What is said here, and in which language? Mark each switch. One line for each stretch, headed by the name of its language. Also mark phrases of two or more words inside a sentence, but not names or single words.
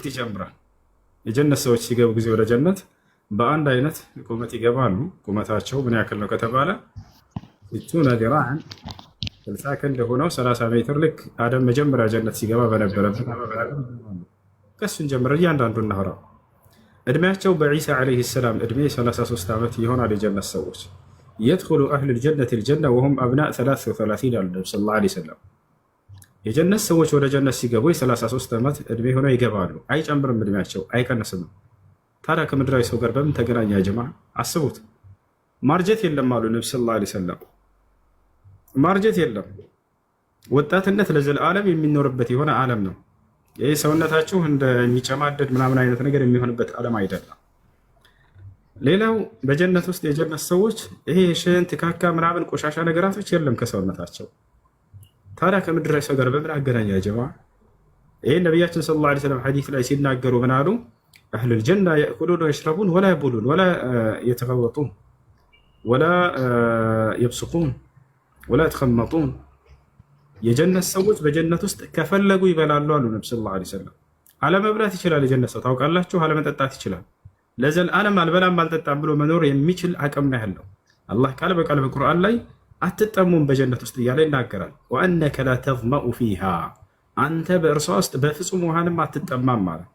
Amharic: ይጀምራል። የጀነት ሰዎች ሲገቡ ጊዜ ወደ ጀነት በአንድ አይነት ቁመት ይገባሉ። ቁመታቸው ምን ያክል ነው ከተባለ እቱ ነገራን 60 ክንድ ሆነው 30 ሜትር ልክ አደም መጀመሪያ ጀነት ሲገባ በነበረበት ከሱን ጀምረ እያንዳንዱ እናወራው። እድሜያቸው በዒሳ
Arabic: عليه السلام
Amharic: እድሜ 33 ዓመት ይሆናል። የጀነት ሰዎች
Arabic: يدخل أهل الجنة الجنة وهم أبناء 33 على النبي صلى الله عليه وسلم
Amharic: የጀነት ሰዎች ወደ ጀነት ሲገቡ 33 ዓመት እድሜ ሆነው ይገባሉ። አይጨምርም እድሜያቸው፣ አይቀንስም። ታዲያ ከምድራዊ ሰው ጋር በምን ተገናኘ? ጀማ አስቡት። ማርጀት የለም አሉ ነብዩ
Arabic: صلى الله عليه وسلم።
Amharic: ማርጀት የለም። ወጣትነት ለዘላለም የሚኖርበት የሆነ ዓለም ነው። ይህ ሰውነታችሁ እንደሚጨማደድ ምናምን አይነት ነገር የሚሆንበት ዓለም አይደለም። ሌላው በጀነት ውስጥ የጀነት ሰዎች ይሄ ሽንት፣ ካካ ምናምን ቆሻሻ ነገራቶች የለም ከሰውነታቸው። ታዲያ ከምድራዊ ሰው ጋር በምን አገናኘ? ጀማ ይሄ ነብያችን
Arabic: صلى الله عليه وسلم
Amharic: ሐዲስ ላይ ሲናገሩ ምን አሉ?
Arabic: أهل الجنة يأكلون ويشربون ولا يبولون ولا يتغوطون ولا يبصقون ولا يتخمطون
Amharic: የጀነት ሰዎች በጀነት ውስጥ ከፈለጉ ይበላሉ አሉ ነብዩ
Arabic: صلى الله عليه وسلم።
Amharic: አለመብላት ይችላል የጀነት ሰው ታውቃላችሁ፣ አለመጠጣት ይችላል። ለዘላለም አልበላም አልጠጣም ብሎ መኖር የሚችል አቅም ነው ያለው። አላህ ቃል በቃል በቁርአን ላይ አትጠሙም በጀነት ውስጥ እያለ ይናገራል።
Arabic: وأنك لا تظمأ فيها
Amharic: አንተ በእርሷ ውስጥ በፍጹም ውሃንም አትጠማም ማለት